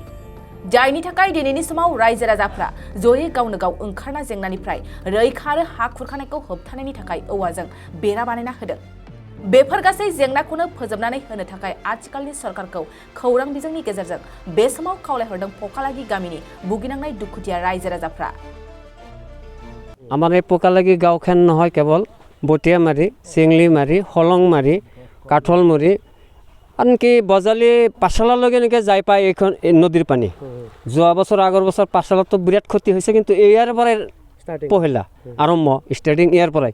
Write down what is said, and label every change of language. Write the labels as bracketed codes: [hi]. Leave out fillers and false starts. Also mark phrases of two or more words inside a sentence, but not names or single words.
[brx] जायनि थाखाय दिनैनि समाव रायजो राजाफ्रा जयै गावनो गाव ओंखारना जेंनानिफ्राय रैखा आरो हा खुरखानायखौ होबथानायनि थाखाय औवाजों बेरा बानायना होदों। बेफोर गासै जेंनाखौनो फोजोबनानै होनो थाखाय आथिखालनि सरकारखौ खौरां बिजोंनि गेजेरजों बे समाव खावलायहरदों पकालागि गामिनि भुगिनांनाय दुखुथिया रायजो राजाफ्रा। [as] আমাৰ এই পকালাগি গাঁওখন নহয় কেৱল বটিয়ামাৰি, চেংলিমাৰি, হলংমাৰি, কাঠলমুৰি, আনকি বজালি পাঠশালালৈকে এনেকৈ যাই পায় এইখন নদীৰ পানী। যোৱা বছৰ আগৰ বছৰ পাঠশালাতো বিৰাট ক্ষতি হৈছে, কিন্তু ইয়াৰ পৰাই পহিলা আৰম্ভ ষ্টাৰ্টিং ইয়াৰ পৰাই।